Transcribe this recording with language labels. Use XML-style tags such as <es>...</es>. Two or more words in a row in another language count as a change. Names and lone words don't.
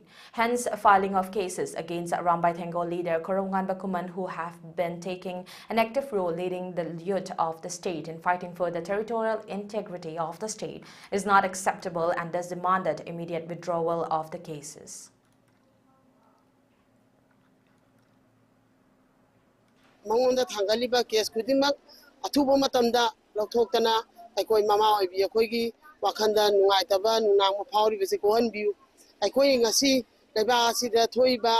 <en>Hence, filing of cases against Rambai Thengo leader Korongan Bakuman, who have been taking an active role leading the youth of the state in fighting for the territorial integrity of the state, is not acceptable and thus demanded immediate withdrawal of the cases.</en> <mni>Mangonda thangaliba case kudimak athuba matamda lokthokana aikoi mama oibi akoigi wakhanda nungaitaba nunang maphauri bese kohan biu aikoi ngasi leba asida thoiba</mni>